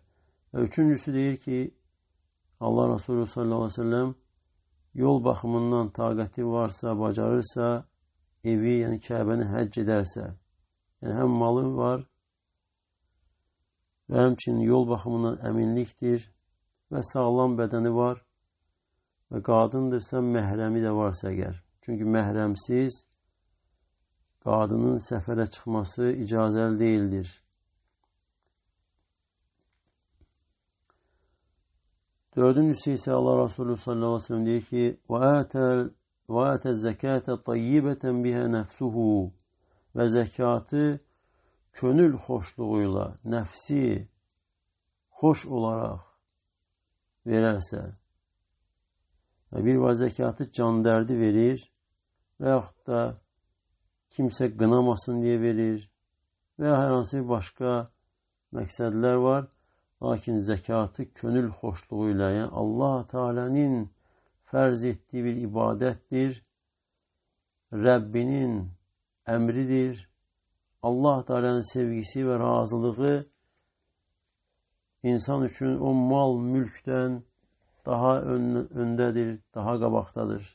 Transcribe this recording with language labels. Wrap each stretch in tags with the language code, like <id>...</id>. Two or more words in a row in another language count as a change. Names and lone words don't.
<tr>Ve üçüncüsü deyir ki, Allah Resulü</tr> <ar>صلى الله عليه وسلم</ar> <tr>yol bakımından</tr> <az>taqəti varsa, bacarırsa,</az> <tr>evi, yani Kəbəni həcc ederse, yani hem malı var ve hemçinin yol bakımından eminliktir ve sağlam bedeni var ve</tr> <az>qadındırsa məhrəmi</az> <tr>de varsa eğer.</tr> <az>Çünkü məhrəmsiz qadının səfərə çıxması icazəli değildir.</az> <tr>Dördüncüsü ise Allah Resulü</tr> <ar>صلى الله عليه وسلم</ar> <tr>diyor ki</tr> <ar>وَاَتَ الزَّكَاةَ طَيِّبَةً بِهَا نَفْسُهُ.</ar> <tr>Ve zekatı könül hoşluğuyla, nefsi hoş olarak vererse, bir var zekatı can derdi verir veyahut da kimse kınamasın diye verir</tr> <az>və ya hər hansı bir başqa məqsədlər var. Lakin zəkatı könül xoşluğu ilə, yəni Allah Teala'nın fərz etdiyi bir ibadətdir. Rəbbinin əmridir. Allah Teala'nın sevgisi və razılığı insan üçün o mal, mülkdən daha öndədir, daha qabaqdadır.</az>